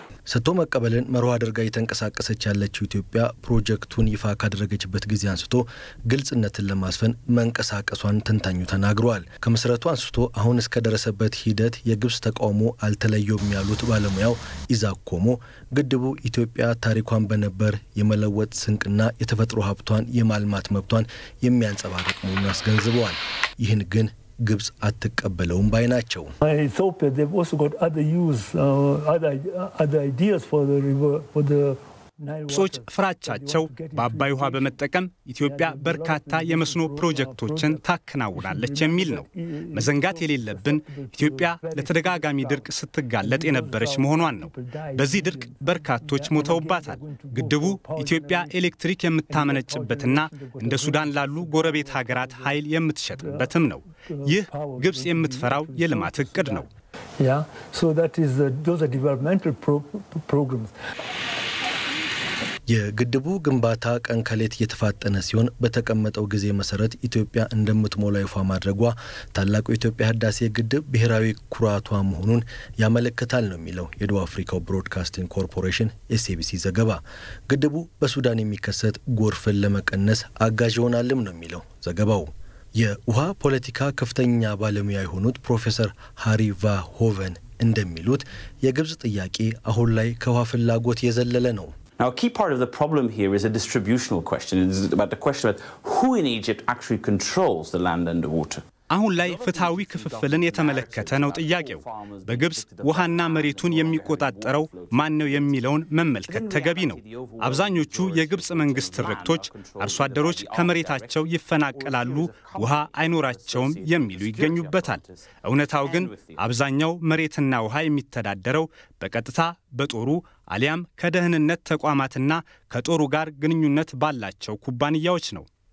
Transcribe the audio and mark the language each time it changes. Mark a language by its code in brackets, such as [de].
[am] ሰጥቶ መቀበልን መርህ አድርጋ የተንቀሳቀሰች ያለችው ኢትዮጵያ ፕሮጀክቱን ይፋ ካደረገችበት ጊዜ አንስቶ ግልጽነትን ለማስፈን መንቀሳቀሷን ተንታኙ ተናግረዋል። ከመሰረቱ አንስቶ አሁን እስከ ደረሰበት ሂደት የግብጽ ተቃውሞ አልተለየውም ያሉት ባለሙያው ኢዛኮሞ ግድቡ ኢትዮጵያ ታሪኳን በነበር የመለወጥ ስንቅና የተፈጥሮ ሀብቷን የማልማት መብቷን የሚያንጸባርቅ መሆኑን አስገንዝበዋል። ይህን ግን ግብጽ አትቀበለውም ባይ ናቸው። [en] Ethiopia, they've also got other ideas for the river, for the [am] ግብጾች ፍራቻቸው በአባይ ውሃ በመጠቀም ኢትዮጵያ በርካታ የመስኖ ፕሮጀክቶችን ታከናውናለች የሚል ነው። መዘንጋት የሌለብን ኢትዮጵያ ለተደጋጋሚ ድርቅ ስትጋለጥ የነበረች መሆኗን ነው። በዚህ ድርቅ በርካቶች ሞተውባታል። ግድቡ ኢትዮጵያ ኤሌክትሪክ የምታመነጭበትና እንደ ሱዳን ላሉ ጎረቤት ሀገራት ኃይል የምትሸጥበትም ነው። ይህ ግብጽ የምትፈራው የልማት እቅድ ነው። [en] So that is those are developmental programs. [am] የግድቡ ግንባታ ቀን ከሌት እየተፋጠነ ሲሆን በተቀመጠው ጊዜ መሰረት ኢትዮጵያ እንደምትሞላ ይፋ ማድረጓ ታላቁ የኢትዮጵያ ህዳሴ ግድብ ብሔራዊ ኩራቷ መሆኑን ያመለክታል ነው የሚለው የደቡብ አፍሪካው ብሮድካስቲንግ ኮርፖሬሽን ኤስኤቢሲ ዘገባ። ግድቡ በሱዳን የሚከሰት ጎርፍን ለመቀነስ አጋዥ ይሆናልም ነው የሚለው ዘገባው። የውሃ ፖለቲካ ከፍተኛ ባለሙያ የሆኑት ፕሮፌሰር ሃሪ ቫሆቨን እንደሚሉት የግብጽ ጥያቄ አሁን ላይ ከውሃ ፍላጎት የዘለለ ነው። [en] Now, a key part of the problem here is a distributional question. It's about the question about who in Egypt actually controls the land and the water. [am] አሁን ላይ ፍትሃዊ ክፍፍልን የተመለከተ ነው ጥያቄው። በግብጽ ውሃና መሬቱን የሚቆጣጠረው ማን ነው የሚለውን መመልከት ተገቢ ነው። አብዛኞቹ የግብጽ መንግስት ትርክቶች አርሶ አደሮች ከመሬታቸው ይፈናቀላሉ፣ ውሃ አይኖራቸውም የሚሉ ይገኙበታል። እውነታው ግን አብዛኛው መሬትና ውሃ የሚተዳደረው በቀጥታ በጦሩ አሊያም ከደህንነት ተቋማትና ከጦሩ ጋር ግንኙነት ባላቸው ኩባንያዎች ነው።